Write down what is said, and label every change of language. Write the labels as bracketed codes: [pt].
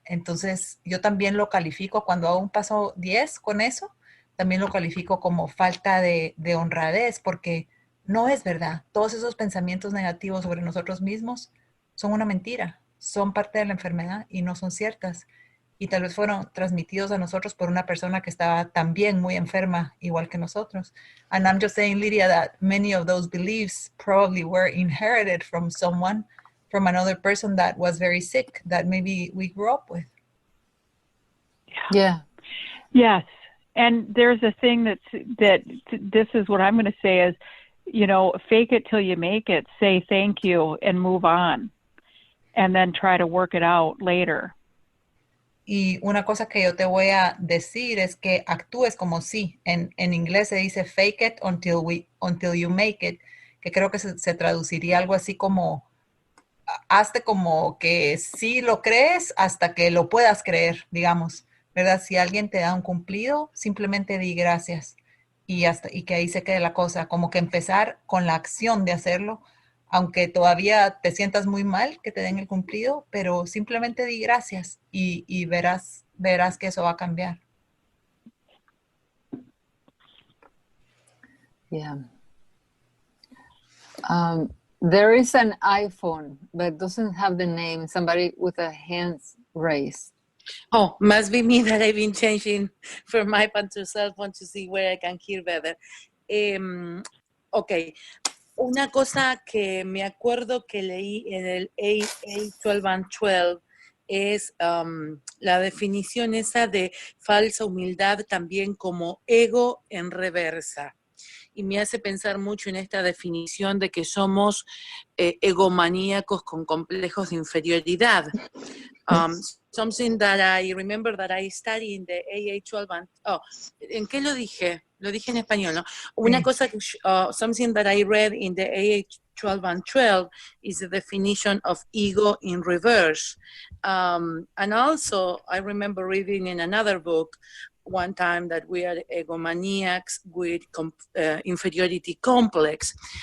[es] Entonces yo también lo califico, cuando hago un paso 10 con eso, también lo califico como falta de honradez, porque no es verdad. Todos esos pensamientos negativos sobre nosotros mismos son una mentira, son parte de la enfermedad y no son ciertas. Y tal vez fueron transmitidos a nosotros por una persona que estaba también muy enferma, igual que nosotros. [en] And I'm just saying, Lydia, that many of those beliefs probably were inherited from someone, from another person that was very sick, that maybe we grew up with. Yeah. Yes. And there's a thing that this is what I'm going to say is, you know, fake it till you make it, say thank you and move on, and then try to work it out later. [es] Y una cosa que yo te voy a decir es que actúes como sí. En inglés se dice [en] fake it until you make it, [es] que creo que se traduciría algo así como hazte como que sí lo crees hasta que lo puedas creer, digamos, ¿verdad? Si alguien te da un cumplido, simplemente di gracias y que ahí se quede la cosa, como que empezar con la acción de hacerlo, aunque todavía te sientas muy mal que te den el cumplido, pero simplemente di gracias y verás que eso va a cambiar. [en] Yeah. There is an iPhone, but doesn't have the name. Somebody with a hands raised. Oh, must be me that I've been changing from iPad to cell phone to see where I can hear better. Ok. [es] Una cosa que me acuerdo que leí en el AA 12 and 12 es la definición esa de falsa humildad también como ego en reversa. Y me hace pensar mucho en esta definición de que somos egomaníacos con complejos de inferioridad. [en] Something that I remember that I studied in the AA 12 and... [es] Oh, ¿en qué lo dije? Lo dije en español, ¿no? Una cosa que... [en] something that I read in the AA 12 and 12 is the definition of ego in reverse. And also, I remember reading in another book one time that we are egomaniacs with inferiority complex.